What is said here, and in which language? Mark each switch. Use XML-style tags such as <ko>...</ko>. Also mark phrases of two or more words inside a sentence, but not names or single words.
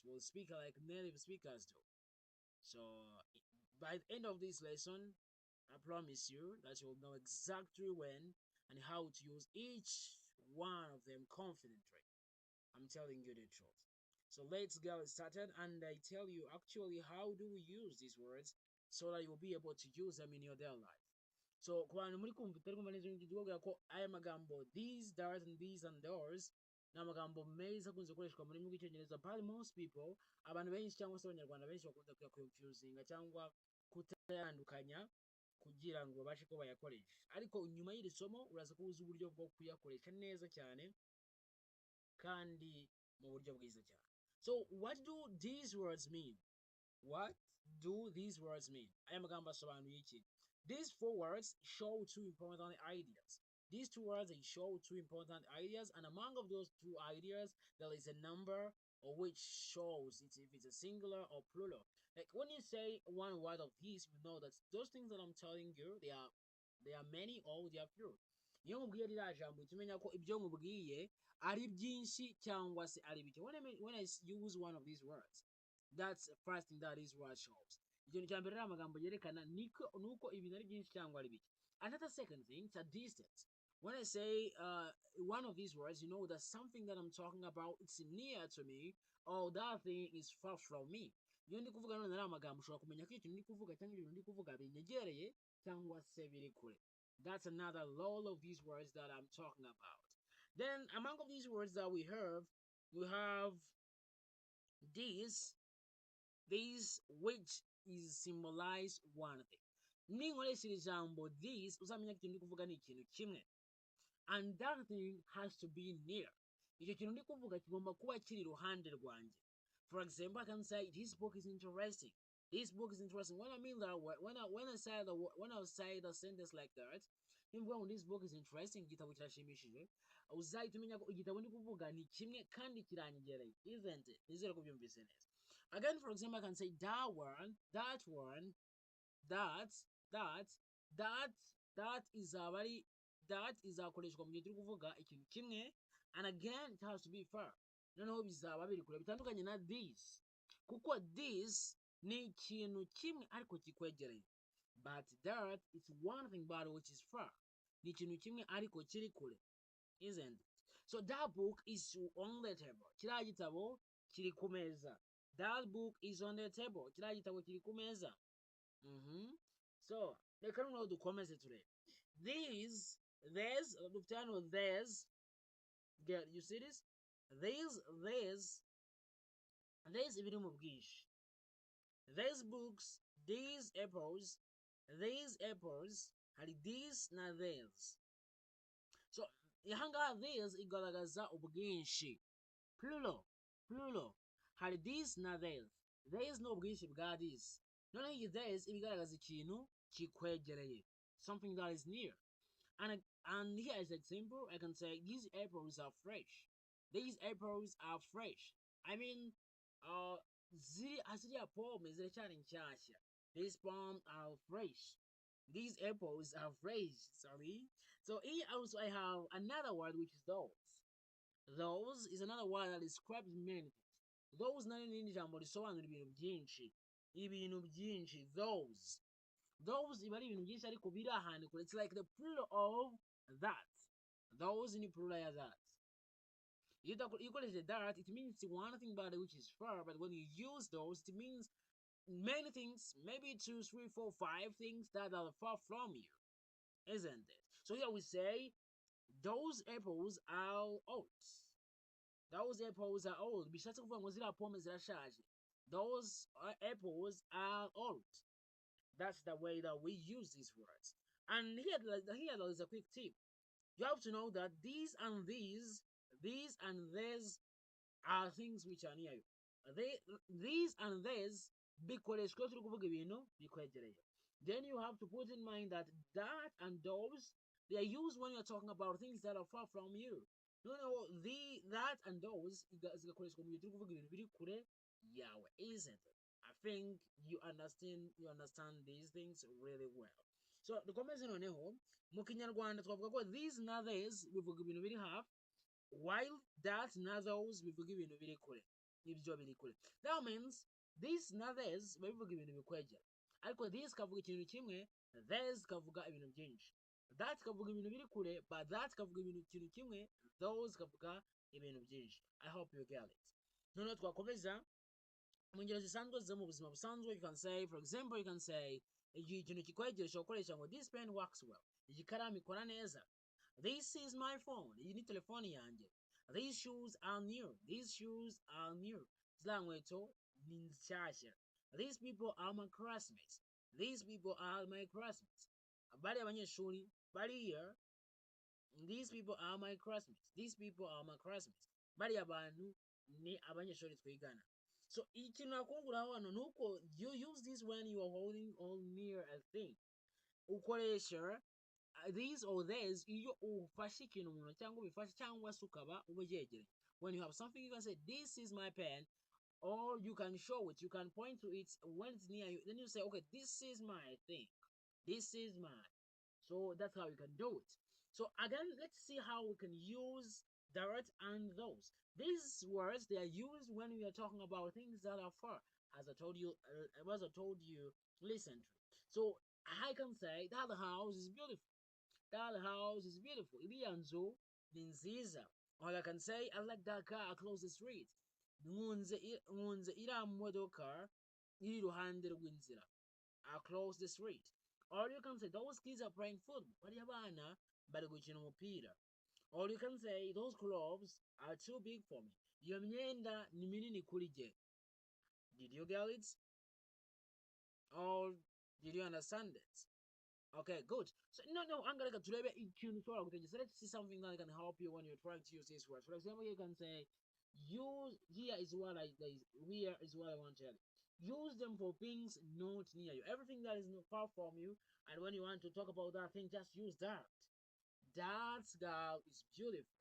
<en>Will speak like native speakers do. So by the end of this lesson, I promise you that you will know exactly when and how to use each one of them confidently. I'm telling you the truth. So let's get started, and I tell you actually how do we use these words so that you'll be able to use them in your daily life.</en> <rw>So ku bantu muri kumva utari kumva neza tuvuga ko aya magambo</rw> <en>these, that, and these, and those</en> <rw>ni amagambo meza akunze gukoreshwa mu rurimi rw'icyongereza,</rw> <en>but most people,</en> <rw>abantu benshi cyangwa se abanyarwanda benshi bakunda kuyaconfusinga cyangwa kutayandukanya kugira ngo babashe ko bayakoresha, ariko nyuma y'iri somo uraza ko uzi uburyo bwo kuyakoresha neza cyane kandi mu buryo bwiza cyane.</rw> <en>So what do these words mean? What do these words mean?</en> <rw>Aya magambo asobanuye iki?</rw> <en>These four words show two important ideas. These two words, they show two important ideas, and among of those two ideas, there is a number which shows if it's a singular or plural. Like when you say one word of these, you know that those things that I'm telling you, they are many or they are few.</en> <rw>Iyo mubwiye ririya jambo tumenya ko ibyo mubwiye ari byinshi cyangwa se ari bike.</rw> <en>When I use one of these words, that's the first thing that this word shows.</en> <rw>Ikintu cya mbere ari amagambo yerekana nuko ibintu ari byinshi cyangwa ari bike.</rw> <en>Another second thing, it's a distance. When I say one of these words, you know that something that I'm talking about, it's near to me, or that thing is far from me.</en> <rw>Iyo ndi kuvuga none ari amagambo ushobora kumenya ko ikintu ndi kuvuga cyangwa ibintu ndi kuvuga binyegereye cyangwa se biri kure.</rw> <en>That's another law of these words that I'm talking about. Then among of these words that we have these which is symbolize one thing.</en> <rw>Ninkoresha iri jambo this, uzamenya ko ikintu ndi kuvuga ni ikintu kimwe,</rw> <en>and that thing has to be near.</en> <rw>Icyo kintu ndi kuvuga kigomba kuba kiri iruhande rwanjye.</rw> <en>For example, I can say this book is interesting. This book is interesting. When I mean that word, when I say the sentence like that,</en> <rw>nimvuga ngo</rw> <en>this book is interesting,</en> <rw>igitabo kirashimishije, uzahita umenya ko igitabo ndi kuvuga ni kimwe kandi kiranyegereye,</rw> <en>isn't it?</en> <rw>Nizere ko byumvise neza.</rw> <en>Again, for example, I can say that one, that, that is already, that is</en> <rw>akoreshwa mu gihe turi kuvuga ikintu kimwe,</rw> <en>and again it has to be far.</en> <rw>Noneho bizaba biri kure bitandukanye na this, kuko this ni ikintu kimwe ariko kikwegereye,</rw> <en>but that is one thing but which is far.</en> <rw>Ni ikintu kimwe ariko kiri kure,</rw> <en>isn't it? So that book is on the table.</en> <rw>Kiriya gitabo kiri ku meza.</rw> <en>That book is on the table.</en> <rw>Kiriya gitabo kiri ku meza. So reka noneho dukomeze turebe.</rw> <en>These, there's, dufitano there's, you see this?</en> <rw>There's ibiri mu bwinshi.</rw> <en>These books, these apples, hari these na these.</en> <rw>So ihangaha these igaragaza ubwinshi, plural, hari these na these. These ni ubwinshi bwa these. Noneho iyi these ibigaragaza ikintu kikwegereye,</rw> <en>something that is near. And here as an example, I can say these apples are fresh. These apples are fresh. I mean,</en> <rw>ziriya pome ziracyari nshyashya.</rw> <en>These palms are fresh. These apples are fresh. Sorry. So here also I have another word which is those. Those is another word that describes many things.</en> <rw>Those nani ni ijambo risobanura ibintu byinshi.</rw> <en>Those.</en> <rw>Those iba ari ibintu byinshi ariko biri ahantu kure.</rw> <en>It's like the plural of that.</en> <rw>Those ni plural ya that.</rw> <en>You ukoresheje that, it means one thing but which is far, but when you use those, it means many things, maybe 2, 3, 4, 5 things that are far from you, isn't it? So here we say those apples are old. Those apples are old.</en> <rw>Bishatse kuvuga ngo ziriya pome zirashaje.</rw> <en>Those apples are old. That's the way that we use these words. And here there is a quick tip. You have to know that these and these are things which are near you. These and these</en> <rw>bikoreshwa turi kuvuga ibintu bikwegereye.</rw> <en>Then you have to put in mind that that and those, they are used when you're talking about things that are far from you.</en> <rw>No,</rw> <en>that and those</en> <rw>zigakoreshwa mu gihe turi kuvuga ibintu biri kure yawe,</rw> <en>isn't it? I think you understand these things really well.</en> <rw>So dukomeze noneho mu kinyarwanda twavuga ko these na these bivuga ibintu biri hafi, while that na those bivuga ibintu biri kure, ibyo biri kure.</rw> <en>That means</en> <rw>this na these bivuga ibintu bikwegera, ariko this kavuga ikintu kimwe, these kavuga ibintu byinshi. That kavuga ibintu biri kure, but that kavuga ikintu kimwe, those kavuga ibintu byinshi.</rw> <en>I hope you get it.</en> <rw>Noneho twakomeza mu ngero zisanzwe zo mu buzima busanzwe.</rw> <en>You can say, for example, you can say</en> <rw>igihe ikintu kikwegeresha ukoresha ngo</rw> <en>this pen works well,</en> <rw>iyi karamu ikora neza.</rw> <en>This is my phone,</en> <rw>iyi ni telefoni yanjye.</rw> <en>These shoes are new, these shoes are new,</en> <rw>ziriya nkweto ni nshyashya.</rw> <en>These people are my classmates, these people are my classmates.</en> <rw>Bariya abanyeshuri bariya,</rw> <en>these people are my classmates, these people are my classmates.</en> <rw>Bariya abantu ni abanyeshuri twigana.</rw> <en>So</en> <rw>ikintu nakunguraho hano nuko</rw> <en>you use this when you are holding or near a thing.</en> <rw>Ukoresha</rw> <en>these or these</en> <rw>iyo ufashe ikintu mu ntoki cyangwa ubifashe cyangwa se ukaba ubyegereye.</rw> <en>When you have something, you can say this is my pen, or you can show it, you can point to it when it's near you. Then you say, okay, this is my thing, this is mine. So that's how you can do it. So again, let's see how we can use that and those. These words, they are used when we are talking about things that are far, as I told you, listen to. So I can say that house is beautiful, that house is beautiful,</en> <rw>iriya nzu ni nziza.</rw> <en>Or I can say, I like that car across the street,</en> <rw>nkunze iriya modoka iri iruhande rw'inzira,</rw> <en>across the street. Or you can say, those kids are playing football,</en> <rw>bariya bana bari gukina umupira.</rw> <en>Or you can say, those clothes are too big for me,</en> <rw>iyo myenda ni minini kuri jye.</rw> <en>Did you get it? Or did you understand it? Okay, good. So no, I'm gonna</en> <rw>turebe ikintu ushobora gutegeka.</rw> <en>So let's see something that can help you when you're trying to use these words. For example, you can say, use, here is what I want to tell you. Use them for things not near you. Everything that is not far from you, and when you want to talk about that thing, just use that. That girl is beautiful.</en>